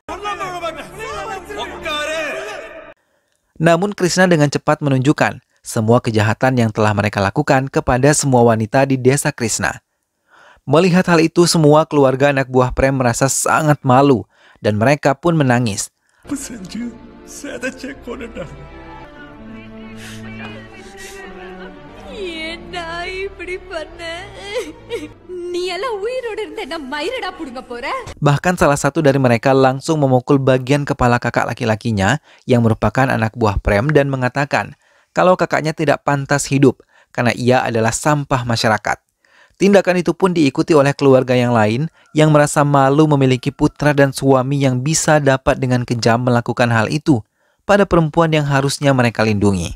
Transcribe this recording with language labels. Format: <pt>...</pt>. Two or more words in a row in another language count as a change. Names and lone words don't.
<id>Namun Krishna dengan cepat menunjukkan semua kejahatan yang telah mereka lakukan kepada semua wanita di desa Krishna. Melihat hal itu, semua keluarga anak buah Prem merasa sangat malu dan mereka pun menangis.</id> <ta>ஏன்டா இப்படி பண்ண? நீ எல்லாம் உயிரோட இருந்த என்ன மயிரடா புடுங்க போற?</ta> <id>Bahkan salah satu dari mereka langsung memukul bagian kepala kakak laki-lakinya yang merupakan anak buah Prem dan mengatakan kalau kakaknya tidak pantas hidup karena ia adalah sampah masyarakat. Tindakan itu pun diikuti oleh keluarga yang lain yang merasa malu memiliki putra dan suami yang bisa dapat dengan kejam melakukan hal itu pada perempuan yang harusnya mereka lindungi.</id>